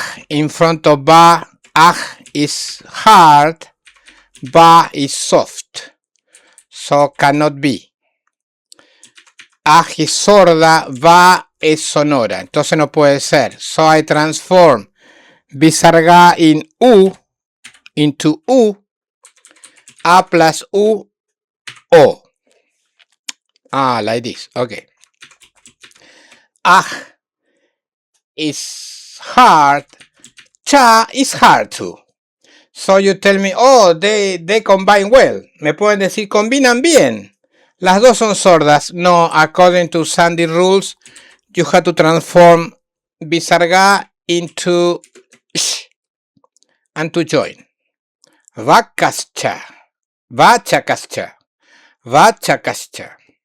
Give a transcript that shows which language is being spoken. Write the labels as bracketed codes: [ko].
[en] In front of ba, is hard, ba is soft, so cannot be. [es] Es sorda, ba es sonora, entonces no puede ser. [en] So I transform visarga in u into u, a plus u, o. Like this, okay. Is hard, cha is hard too. So you tell me, oh, they combine well. [es] Me pueden decir, combinan bien. Las dos son sordas. [en] No, according to Sandhi rules, you have to transform visarga into sh and to join. Vakascha, vachakascha, vachakascha.